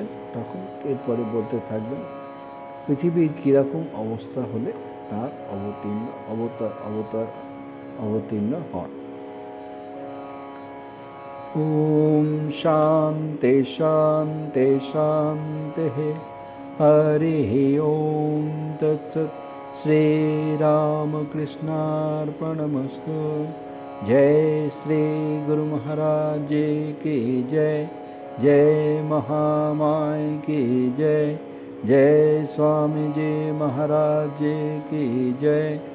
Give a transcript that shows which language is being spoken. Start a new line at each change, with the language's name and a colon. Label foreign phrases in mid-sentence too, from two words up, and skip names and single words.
Bangla: তখন এরপরে বলতে থাকবেন পৃথিবীর কীরকম অবস্থা হলে তার অবতীর্ণ হন।
Sanskrit: ওম শান্তি শান্তি শান্তি হরি ওম তৎসৎ। श्री रामकृष्णार्पणमस्तु।
Hindi: जय श्री गुरु महाराज की जय। जय महामाय की जय। जय स्वामी जी महाराज की जय।